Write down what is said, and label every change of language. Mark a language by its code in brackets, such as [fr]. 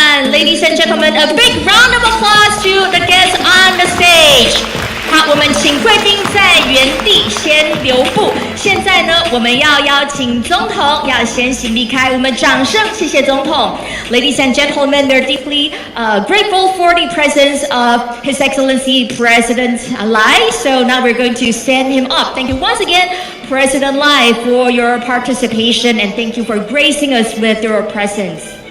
[en] Ladies and gentlemen, a big round of applause to the guests on the stage. [zh] 好，我们请贵宾在原地先留步。现在呢，我们要邀请总统要先行离开，我们掌声谢谢总统。 [en] Ladies and gentlemen, we're deeply grateful for the presence of His Excellency President Lai. So now we're going to send him up. Thank you once again, President Lai, for your participation, and thank you for gracing us with your presence.